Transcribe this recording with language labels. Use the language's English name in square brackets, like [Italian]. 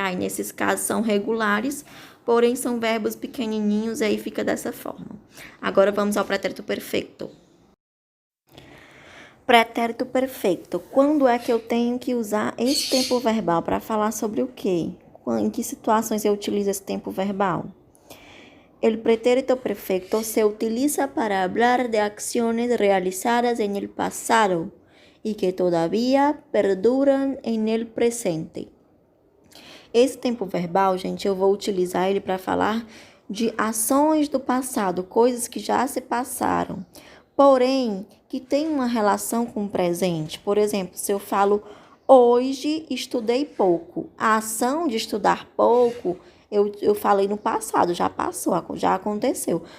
[Portuguese] Aí, nesses casos, são regulares, porém, são verbos pequenininhos, e aí fica dessa forma. Agora, vamos ao pretérito perfeito. Pretérito perfeito. Quando é que eu tenho que usar esse tempo verbal para falar sobre o quê? Em que situações eu utilizo esse tempo verbal? [Spanish] El pretérito perfecto se utiliza para hablar de acciones realizadas en el pasado y que todavía perduran en el presente. [Portuguese] Esse tempo verbal, gente, eu vou utilizar ele para falar de ações do passado, coisas que já se passaram, porém, que tem uma relação com o presente. Por exemplo, se eu falo, hoje estudei pouco. A ação de estudar pouco, eu falei no passado, já passou, já aconteceu.